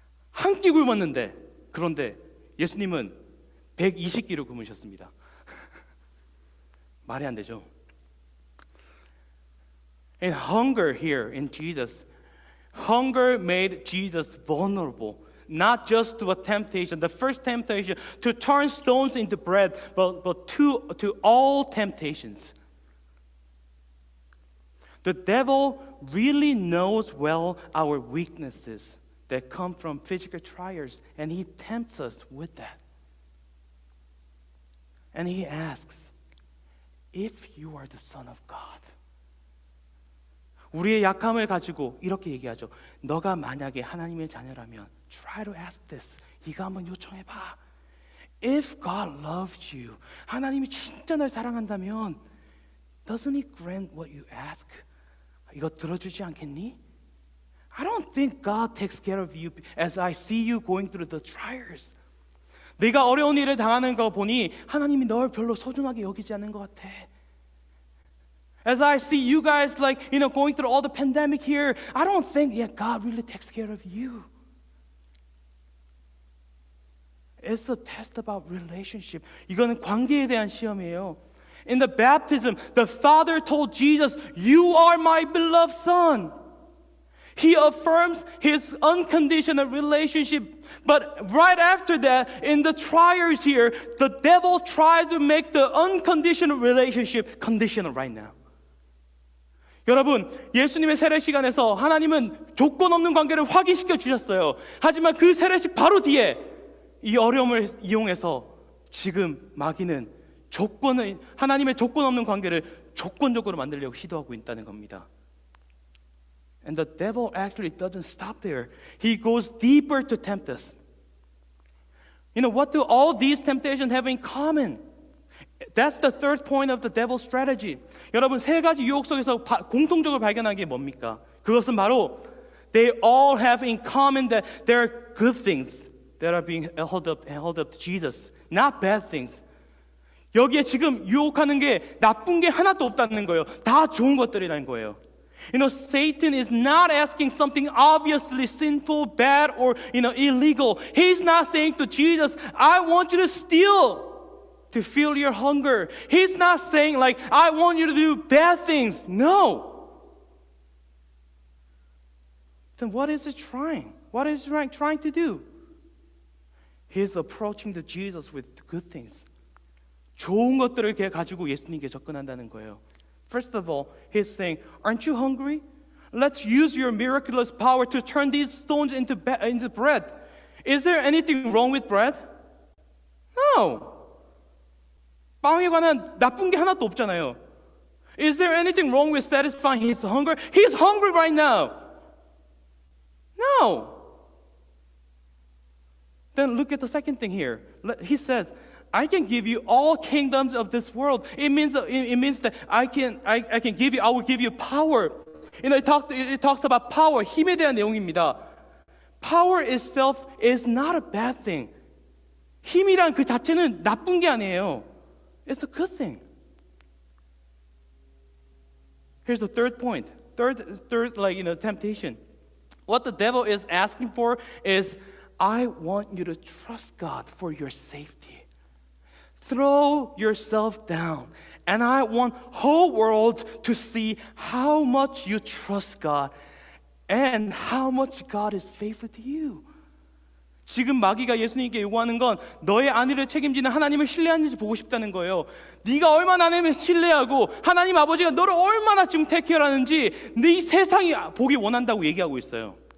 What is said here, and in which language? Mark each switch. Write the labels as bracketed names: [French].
[Korean] 한 끼 굶었는데 그런데 예수님은 120끼를 굶으셨습니다. 말이 안 되죠. [English] And hunger here in Jesus, hunger made Jesus vulnerable, not just to a temptation, the first temptation to turn stones into bread, but to all temptations. The devil really knows well our weaknesses that come from physical trials, and he tempts us with that. And he asks, if you are the Son of God. [Korean] 우리의 약함을 가지고 이렇게 얘기하죠. 너가 만약에 하나님의 자녀라면 [English] try to ask this. [Korean] 이거 한번 요청해봐. [English] If God loves you, [Korean] 하나님이 진짜 널 사랑한다면 [English] doesn't He grant what you ask? [Korean] 이거 들어주지 않겠니? [English] I don't think God takes care of you as I see you going through the trials. [Korean] 네가 어려운 일을 당하는 거 보니 하나님이 널 별로 소중하게 여기지 않는 것 같아. [English] As I see you guys going through all the pandemic here, I don't think God really takes care of you. It's a test about relationship. [Korean] 이거는 관계에 대한 시험이에요. [English] In the baptism, the Father told Jesus, "You are my beloved Son." He affirms His unconditional relationship. But right after that, in the trials here, the devil tried to make the unconditional relationship conditional right now. [Korean] 여러분, 예수님의 세례 시간에서 하나님은 조건 없는 관계를 확인시켜 주셨어요. 하지만 그 세례식 바로 뒤에 이 어려움을 이용해서 지금 마귀는 하나님의 조건 없는 관계를 조건적으로 만들려고 시도하고 있다는 겁니다. [English] And the devil actually doesn't stop there. He goes deeper to tempt us. What do all these temptations have in common? That's the third point of the devil's strategy. [Korean] 여러분, 세 가지 유혹 속에서 공통적으로 발견한 게 뭡니까? 그것은 바로 [English] they all have in common that there are good things that are being held up to Jesus, not bad things. [Korean] 여기에 지금 유혹하는 게 나쁜 게 하나도 없다는 거예요. 다 좋은 것들이라는 거예요. [English] Satan is not asking something obviously sinful, bad, or illegal. He's not saying to Jesus, "I want you to steal to feel your hunger." He's not saying "I want you to do bad things." No. Then what is he trying? What is he trying to do? He's approaching to Jesus with good things, [Korean] 좋은 것들을 가지고 예수님께 접근한다는 거예요. [English] First of all, he's saying, aren't you hungry? Let's use your miraculous power to turn these stones into bread. Is there anything wrong with bread? No. [Korean] 빵에 관한 나쁜 게 하나도 없잖아요. [English] Is there anything wrong with satisfying his hunger? He's hungry right now. No. Then look at the second thing here. He says, I can give you all kingdoms of this world. It means that I will give you power. It talks about power. [Korean] 힘에 대한 내용입니다. [English] Power itself is not a bad thing. [Korean] 힘이란 그 자체는 나쁜 게 아니에요. [English] It's a good thing. Here's the third point. Third, temptation. What the devil is asking for is, I want you to trust God for your safety. Throw yourself down. And I want whole world to see how much you trust God and how much God is faithful to you. [Korean] 지금 마귀가 예수님께 요구하는 건 너의 안위를 책임지는 하나님을 신뢰하는지 보고 싶다는 거예요. 네가 얼마나 하나님을 신뢰하고 하나님 아버지가 너를 얼마나 지금 테이크하는지 네 세상이 보기 원한다고 얘기하고 있어요.